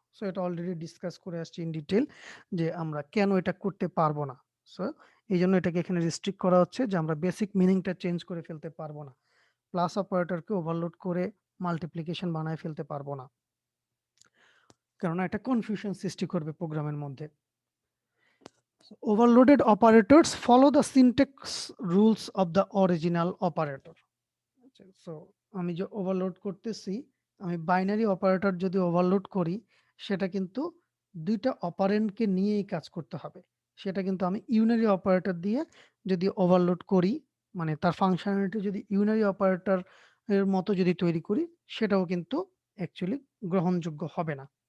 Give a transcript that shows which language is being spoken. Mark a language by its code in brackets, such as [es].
[bn] So এটা already discuss করে আসছি ইন ডিটেল যে আমরা কেন এটা করতে পারবো না। সো এই জন্য এটাকে এখানে রেস্ট্রিক্ট করা হচ্ছে যে আমরা বেসিক মিনিংটা চেঞ্জ করে ফেলতে পারবো না। প্লাস অপারেটরকে ওভারলোড করে মাল্টিপ্লিকেশন বানায় ফেলতে পারবো না, কারণ এটা কনফিউশন সৃষ্টি করবে প্রোগ্রামের মধ্যে। [en] Overloaded operators follow the syntax rules of the original operator. [bn] So আমি যে ওভারলোড করতেছি, আমি বাইনারি অপারেটর যদি ওভারলোড করি, সেটা কিন্তু দুইটা অপারেন্ডকে নিয়েই কাজ করতে হবে। সেটা কিন্তু আমি ইউনারি অপারেটর দিয়ে যদি ওভারলোড করি, মানে তার ফাংশনালিটি যদি ইউনারি অপারেটর এর মতো যদি তৈরি করি, সেটাও কিন্তু অ্যাকচুয়ালি গ্রহণযোগ্য হবে না।